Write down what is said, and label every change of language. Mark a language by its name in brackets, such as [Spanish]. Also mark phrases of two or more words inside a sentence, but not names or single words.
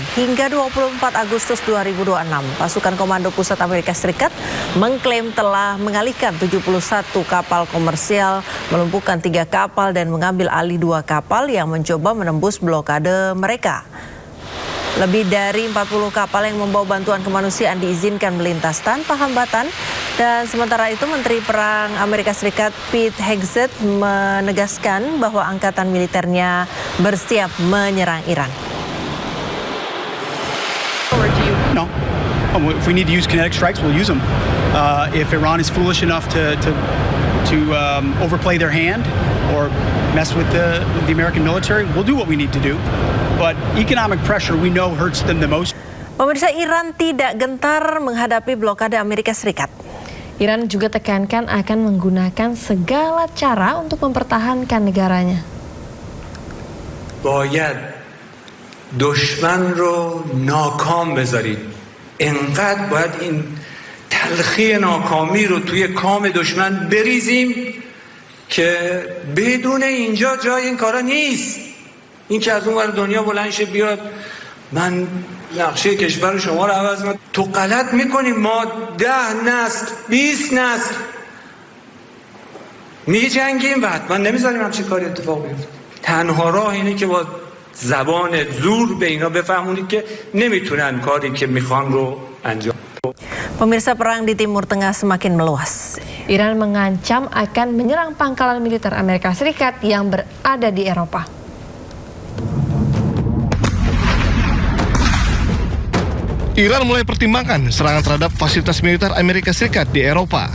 [Indonesian] Hingga 24 Agustus 2026, pasukan Komando Pusat Amerika Serikat mengklaim telah mengalihkan 71 kapal komersial, melumpuhkan 3 kapal dan mengambil alih 2 kapal yang mencoba menembus blokade mereka. Lebih dari 40 kapal yang membawa bantuan kemanusiaan diizinkan melintas tanpa hambatan. Dan sementara itu, Menteri Perang Amerika Serikat Pete Hegseth menegaskan bahwa angkatan militernya bersiap menyerang Iran. [English] No, if we need to use kinetic strikes, we'll use them. If Iran is foolish enough to overplay their hand or mess with the American military, we'll do what we need to do. But economic pressure we know hurts them the most. [Indonesian] Pemirsa, Iran tidak gentar menghadapi blokade Amerika Serikat. Iran juga tekankan akan menggunakan segala cara untuk mempertahankan negaranya. [Persian] باید دشمن رو ناکام بذارید. انقدر باید این تلخی ناکامی رو توی کام دشمن بریزیم که بدون اینجا جای این کارا نیست. این که از اون ور دنیا بلند شه بیاد من نقشه کشور شما رو عوض میکنم. تو غلط میکنی. ما 10 نسل 20 نسل میجنگیم و حتما نمیذاریم همچین کاری اتفاق بیفته. تنها راه اینه که با زبان زور به اینا بفهمونید که نمیتونن کاری که میخوان رو انجام. [Indonesian] Pemirsa, perang di Timur Tengah semakin meluas. Iran mengancam akan menyerang pangkalan militer Amerika Serikat yang berada di Eropa. Iran mulai pertimbangkan serangan terhadap fasilitas militer Amerika Serikat di Eropa.